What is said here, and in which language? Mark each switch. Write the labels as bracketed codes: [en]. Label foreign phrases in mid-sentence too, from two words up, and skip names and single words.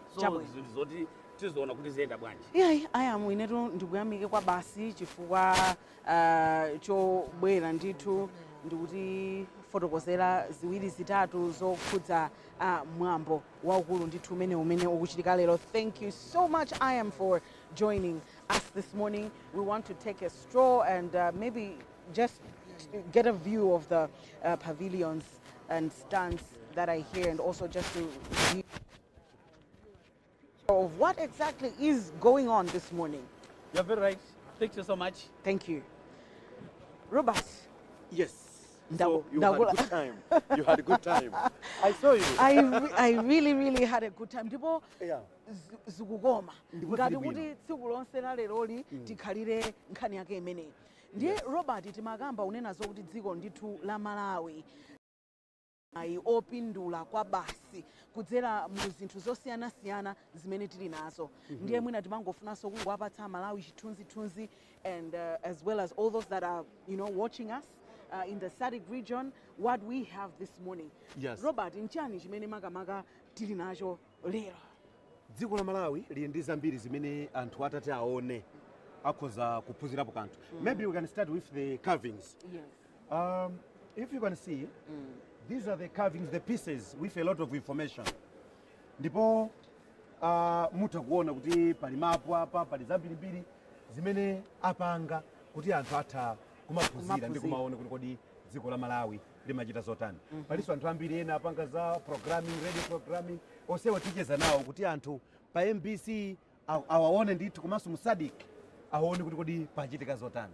[ny] So zinthu zoti tizoona kuti ziyenda bwanji. Ayamu inetu ndikuyamike kwa basi chifukwa chobwera ndithu ndikuti fotokozera ziwiri zitatu zokhudza mwambo waukulu ndithu umene ukuchitika lero. [en] Thank you so much, Ayam, for joining us this morning. We want to take a stroll and maybe just get a view of the pavilions and stands that are here, and also just to view of what exactly is going on this morning. You're very right. Thank you so much. Thank you. Robert. Yes. So you had a good time. You had a good time. I saw you. I really had a good time. [ny] Ndipo zikukoma. Ngati kuti tsiku lonse la leroli tikhalire nkhani yake imeneyi. Ndiye Robert timakamba unena zokuti dziko ndithu la Malawi opindula kwa basi kudzera mu zinthu zosiyana-siyana zimene tili nazo. Ndiye mwina timangofunanso kungowapatsa Malawi chithunzithunzi, [en] and as well as all those that are watching us in the Sadc region, what we have this morning. Yes. [ny] Robert, nchani chimene makamaka tili nacho lero? Dziko la Malawi lili ndi zambiri zimene anthu atati aone akhoza kuphunzirapo kanthu. [en] Maybe we can start with the carvings. Yes. If you can see, these are the carvings, the pieces with a lot of information. [ny] Ndipo mutha kuona kuti pali mapu apa, pali zambirimbiri, zimene apanga kuti anthu atha kumaphunzira ndi kumaona kuti kodi dziko la Malawi limachita zotani. Palinso anthu ambiri ena apanga za programming, [en] radio programming, [ny] onsewo ticheza nawo kuti anthu pa MBC awaone ndithu komanso mu Sadc aone kuti kodi pachitika zotani.